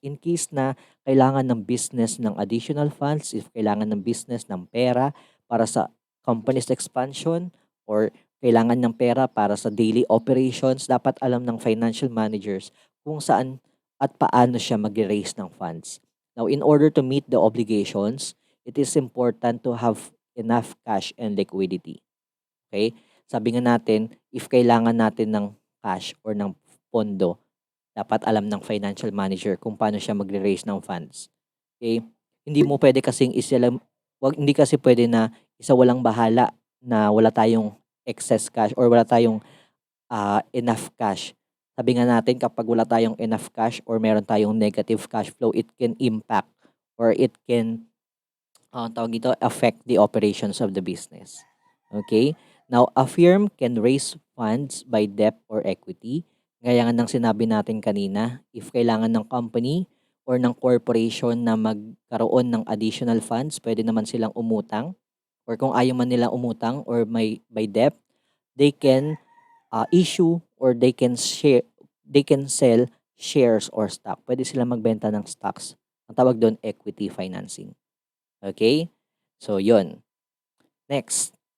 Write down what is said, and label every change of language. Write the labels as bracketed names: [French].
[Filipino] In case na kailangan ng business ng additional funds, if kailangan ng business ng pera para sa company's expansion, or kailangan ng pera para sa daily operations, dapat alam ng financial managers kung saan at paano siya mag-raise ng funds. [English] Now, in order to meet the obligations, it is important to have enough cash and liquidity. Okay? [Filipino] Sabi nga natin, if kailangan natin ng cash or ng pondo, dapat alam ng financial manager kung paano siya magre-raise ng funds. Okay? Hindi mo pwede kasing hindi kasi pwede na isa walang bahala na wala tayong excess cash or wala tayong enough cash. Sabi nga natin kapag wala tayong [English] enough cash or [Filipino] meron tayong [English] negative cash flow, it can impact or it can [Filipino] tawag dito, [English] affect the operations of the business. Okay? Now, a firm can raise funds by debt or equity. [Filipino] Gaya nga ng sinabi natin kanina, if kailangan ng company or ng corporation na magkaroon ng additional funds, pwede naman silang umutang. [English] Or [Filipino] kung ayaw man nila umutang [English] or may by debt, they can issue or they can sell shares or stock. [Filipino] Pwede silang magbenta ng stocks. Ang tawag doon, equity financing. Okay? So, yun. Next.